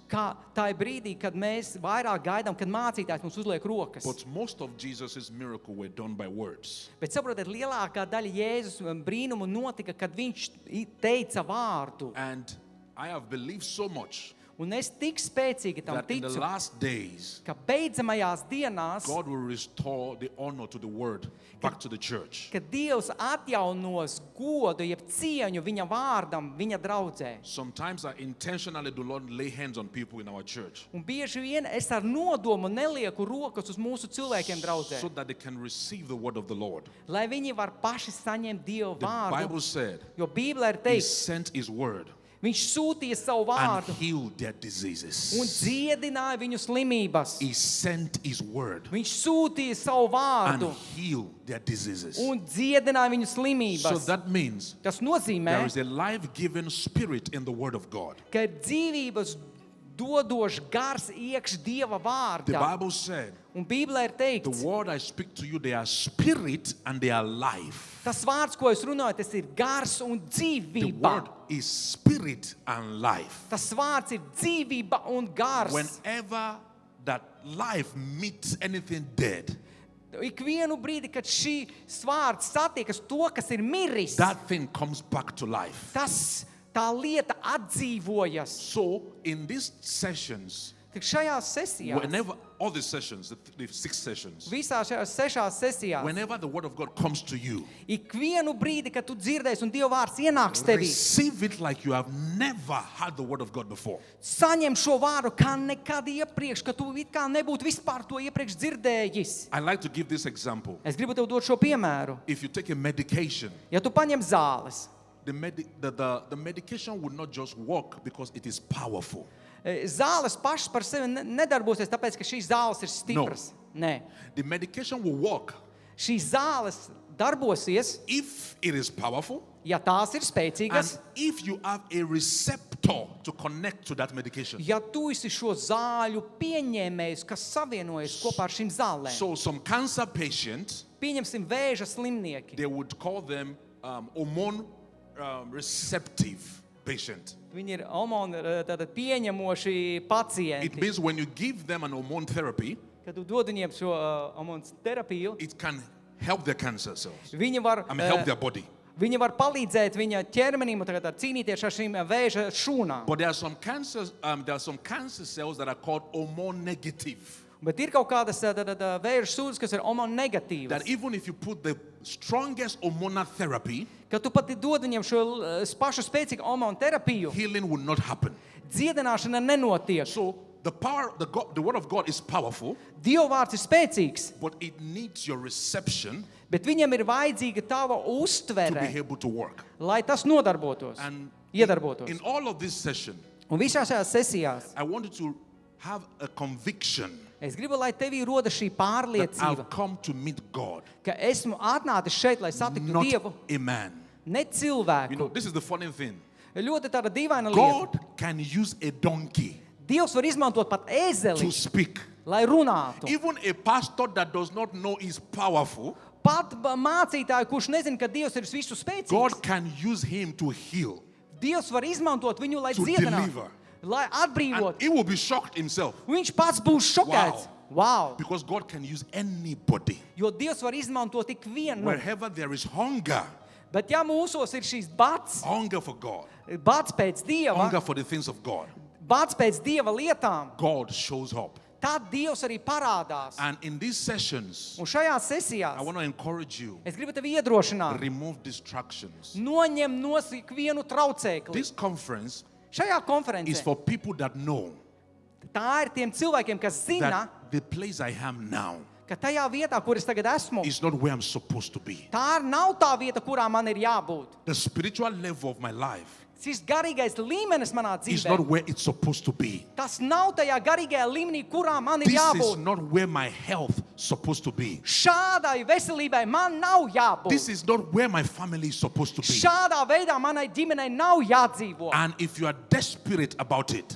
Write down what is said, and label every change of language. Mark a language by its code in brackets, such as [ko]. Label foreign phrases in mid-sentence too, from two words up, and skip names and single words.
[lv] Kā tā ir brīdī, kad mēs vairāk gaidām, kad mācītājs mums uzliek rokas. [en] But most of Jesus' miracles were done by words. [lv] Bet saprotiet, lielākā daļa Jēzus brīnumu notika, kad viņš teica vārdu. [en] And I have believed so much [lv] Un es tik spēcīgi tam [en] that in the [lv] ticu, [en] last days, [lv] ka beidzamajās dienās, [en] God will restore the honor to the Word back to the church. [lv] ka Dievs atjaunos godu, jeb cieņu viņa vārdam, viņa draudzē. [en] Sometimes I intentionally do not lay hands on people in our church [lv] Un bieži vien es ar nodomu nelieku rokas uz mūsu cilvēkiem draudzē, [en] so that they can receive the Word of the Lord. [lv] lai viņi var paši saņemt Dievu [en] The Bible [lv] vārdu. [en] said [lv] Jo Bībelē ir [en] He [lv] teikts, [en] sent His Word [lv] viņš sūtīja savu [en] and [lv] vārdu [en] healed their [lv] un [en] diseases. [lv] dziedināja viņu slimības. [en] He sent His Word [lv] Viņš sūtīja savu [en] and [lv] vārdu [en] healed their diseases. [lv] un dziedināja viņu [en] So [lv] slimības. [en] that means [lv] Tas [en] there [lv] nozīmē, [en] is a life-giving spirit in the Word of God. [lv] ka ir dzīvības dodošs gars iekš Dieva [en] The [lv] vārdā. [en] Bible said, [lv] Un Bībelē ir [en] the [lv] teikts, [en] word I speak to you, they are spirit and they are life. [lv] tas vārds, ko es runāju, tas ir gars un [en] The [lv] dzīvība. [en] word is spirit and life. [lv] Tas vārds ir dzīvība un gars. [en] Whenever that life meets anything dead, [lv] Ikvienu brīdi, kad šī vārds satiekas to, kas ir miris, [en] that thing comes back to life. [lv] tā lieta atdzīvojas. [en] So in these sessions, [lv] Tik šajās sesijās, [en] whenever all the sessions, the 6 sessions, [lv] visās šajās 6 sesijās, [en] whenever the word of God comes to you, [lv] ikvienu brīdi, kad tu dzirdēsi un Dieva vārds ienāks tevī, [en] receive it like you have never had the word of God before. [lv] saņem šo vārdu kā nekad iepriekš, ka tu it kā nebūtu vispār to iepriekš dzirdējis. [en] I like to give this example. [lv] Es gribu tev dot šo piemēru. [en] If you take a medication, [lv] Ja tu paņem zāles, [en] the medication will not just work because it is powerful. [lv] zāles pašas par sevi nedarbosies, tāpēc, ka šīs zāles ir stipras. Nē. [en] The medication will work [lv] Šīs zāles darbosies, [en] if it is powerful [lv] ja tās ir [en] and [lv] spēcīgas, [en] if you have a receptor to connect to that medication. [lv] ja tu esi šo zāļu pieņēmējs, kas savienojas kopā ar šīm zālēm. [en] So some cancer patients, [lv] Pieņemsim vēža slimnieki. [en] they would call them hormone receptive patient. [lv] Viņi ir tātad pieņemoši [en] It [lv] pacienti. [en] means when you give them an hormone therapy, [lv] Kad tu dod viņiem šo hormonu terapiju, [en] it can help their cancer cells. [lv] viņi var, [en] Help their body. [lv] viņi var palīdzēt viņa ķermenim un tagad cīnīties ar šīm vēža šūnām. [en] But there are some cancer cells that are called hormone negative. [lv] Bet ir kaut kādas vēža sūdzes, kas ir hormonu negatīvas. [en] That even if you put the strongest hormonal therapy, [lv] Kad tu pat dod viņiem šo pašu spēcīgu hormonu terapiju, [en] healing will not happen. [lv] dziedināšana nenotiek. [en] So the word of God is powerful, [lv] Dieva vārds ir spēcīgs, [en] but it needs your reception [lv] bet viņam ir vajadzīga tava [en] to be [lv] uztvere, [en] able to work. [lv] lai tas nodarbotos, [en] And [lv] iedarbotos. [en] in all of this session, [lv] Un visās šajās sesijās [en] I want you to have a conviction [lv] es gribu, lai tevī roda šī [en] that [lv] pārliecība, [en] I've come to meet God, [lv] ka esmu atnācis šeit, lai satiktu [en] not [lv] Dievu, [en] a man. [lv] ne cilvēku. [en] This is the funny thing. [lv] Ļoti tāda dīvaina lieta. [en] God can use a donkey [lv] Dievs var izmantot pat [en] to [lv] ēzeli, [en] speak. [lv] lai runātu. [en] Even a pastor that does not know is powerful, [lv] Pat mācītāju, kurš nezina, ka Dievs ir visu spēcīgs, [en] God can use him to heal. [lv] Dievs var izmantot viņu, lai [en] To [lv] dziedinātu, [en] deliver. [lv] lai [en] And [lv] atbrīvotu. [en] he will be shocked himself [lv] Viņš pats būs šokēts. [en] Wow! because God can use anybody. [lv] Jo Dievs var izmantot tik vienu. [en] Wherever there is hunger, [lv] Bet ja mūsos ir šīs bats [en] hunger for God, [lv] pēc Dieva, [en] hunger for the things of God, [lv] bats pēc Dieva lietām, [en] God shows up. [lv] tad Dievs arī parādās. [en] And in these sessions, [lv] Un šajās [en] I [lv] sesijās [en] want to encourage you, [lv] es gribu tevi iedrošināt, [en] remove distractions. [lv] noņem no ikvienu traucēkli. [en] This conference [lv] Šajā [en] is [lv] konferencē [en] for people that know [lv] tā ir tiem cilvēkiem, kas zina, [en] that the place I am now [lv] ka tajā vietā, kur es tagad esmu, [en] is not where I'm supposed to be. [lv] tā nav tā vieta, kurā man ir jābūt. [en] The spiritual level of my life [lv] Šis garīgais līmenis manā [en] is [lv] dzīvē, [en] not where it's supposed to be. [lv] tas nav tajā garīgajā līmenī, kurā man ir [en] This is [lv] jābūt. [en] not where my health is supposed to be. [lv] Šādai veselībai man nav jābūt. [en] This is not where my family is supposed to be. [lv] Šādā veidā manai ģimenei nav jādzīvo. [en] And if you are desperate about it,